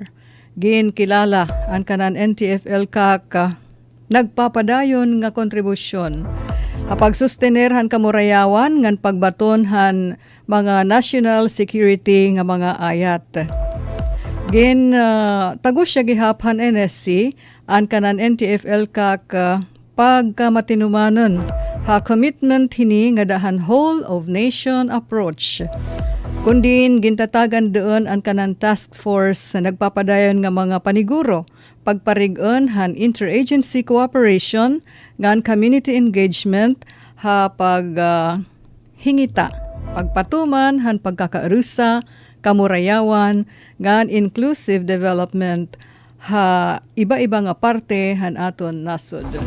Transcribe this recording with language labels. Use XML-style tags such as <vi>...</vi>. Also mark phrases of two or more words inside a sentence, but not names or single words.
<war>Ginkilala ang kanan NTF-ELCAC nagpapadayon nga kontribusyon apag sustener han kamurayawan ngan pagbaton han mga</war> <en>national security</en> <war>nga mga ayat. Tagus siya gihaphan NSC ang kanan NTF-ELCAC pagkamatinumanon ha commitment hini nga dahan</war> <en>whole of nation approach.</en> <war>Kundin gintatagan doon ang kanan</war> <en>task force</en> <war>na nagpapadayon nga mga paniguro, pagparig-on han</war> <en>interagency cooperation,</en> <war>ngan</war> <en>community engagement,</en> <war>ha hingita, pagpatuman han pagkakaarusa, kamurayawan, ngan</war> <en>inclusive development,</en> <war>ha iba-iba nga parte han aton nasod.</war>